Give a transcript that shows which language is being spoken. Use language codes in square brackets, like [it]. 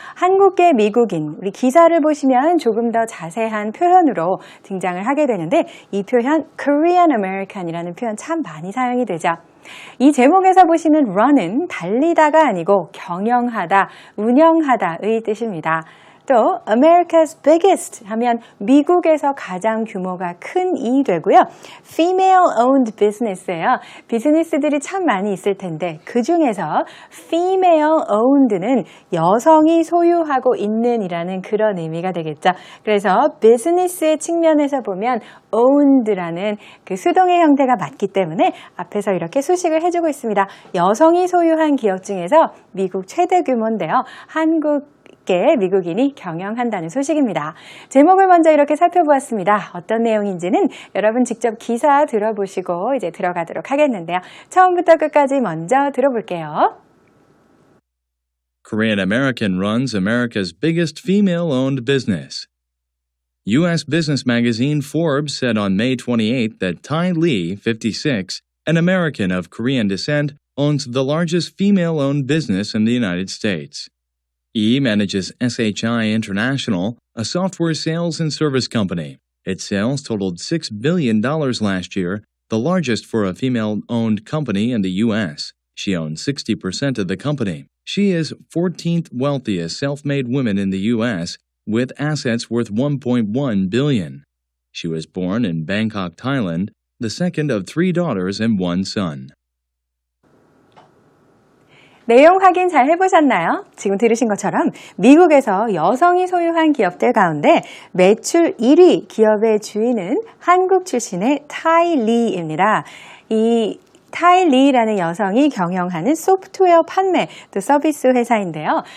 [ko] 한국계 미국인, 우리 기사를 보시면 조금 더 자세한 표현으로 등장을 하게 되는데 이 표현 [en] Korean American [ko] 이라는 표현 참 많이 사용이 되죠. 이 제목에서 보시는 run은 달리다가 아니고 경영하다, 운영하다의 뜻입니다. 또 [en] America's biggest [ko] 하면 미국에서 가장 규모가 큰 이 되고요. [en] female-owned business예요. [ko] 비즈니스들이 참 많이 있을 텐데 그 중에서 female-owned는 여성이 소유하고 있는 이라는 그런 의미가 되겠죠. 그래서 비즈니스의 측면에서 보면 owned라는 그 수동의 형태가 맞기 때문에 앞에서 이렇게 수식을 해주고 있습니다. 여성이 소유한 기업 중에서 미국 최대 규모인데요. 한국계 미국인이 경영한다는 소식입니다. 제목을 먼저 이렇게 살펴보았습니다. 어떤 내용인지는 여러분 직접 기사 들어보시고 이제 들어가도록 하겠는데요. 처음부터 끝까지 먼저 들어볼게요. [en] Korean American runs America's biggest female-owned business. U.S. business magazine Forbes said on May 28 that Tai Lee, 56, an American of Korean descent, owns the largest female-owned business in the United States. E manages SHI International, a software sales and service company. Its sales totaled $6 billion last year, the largest for a female-owned company in the U.S. She owns 60% of the company. She is 14th wealthiest self-made woman in the U.S., with assets worth $1.1 billion. She was born in Bangkok, Thailand, the second of 3 daughters and 1 son. [ko] 내용 확인 잘 해보셨나요? 지금 들으신 것처럼 미국에서 여성이 소유한 기업들 가운데 매출 1위 기업의 주인은 한국 출신의 타이 리입니다. 이 타이 리라는 여성이 경영하는 소프트웨어 판매 또 서비스 회사인데요.